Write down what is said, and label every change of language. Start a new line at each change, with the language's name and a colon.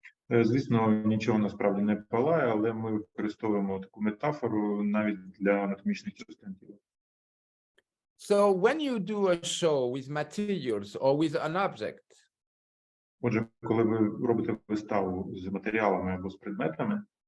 Ukrainian: Звісно, нічого насправді не палає, але ми використовуємо таку метафору навіть для анатомічних частин тіла.
English: So when you do a show with materials or with an object,
Ukrainian: Отже, коли ви робите виставу з матеріалами або з предметами,